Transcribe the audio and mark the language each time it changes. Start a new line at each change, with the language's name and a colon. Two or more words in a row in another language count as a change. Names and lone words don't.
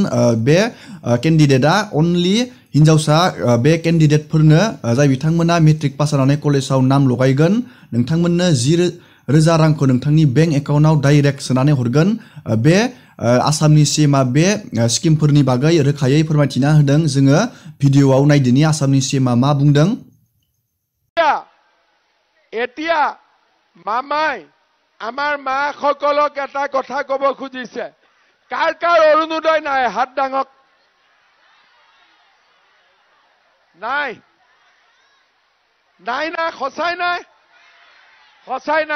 Bodo: बे केन्डिडेटआ अनलि हिन्जावसा बे केन्डिडेटफोरनो जाय बिथांमोना
English: matric pass
Bodo: जानानै कलेजाव नाम लगायगोन नोंथांमोननो 10,000 रांखौ नोंथांनि बेंक एकाउन्टआव डाइरेक्ट सोनानै हरगोन। बे आसामनि सीएमआ बे स्किमफोरनि बागै रोखायै फोरमायथिना होदों। जोङो भिडिअआव नायदिनि आसामनि सीएमआ मा बुंदों।
Assamese: এতিয়া মামাই আমাৰ মাসকলক এটা কথা কব খুজিছে, কাৰ কাৰ অৰুণোদয় নাই হাত দাঙক। নাই নাই না সঁচাই নাই, সঁচাই নাই।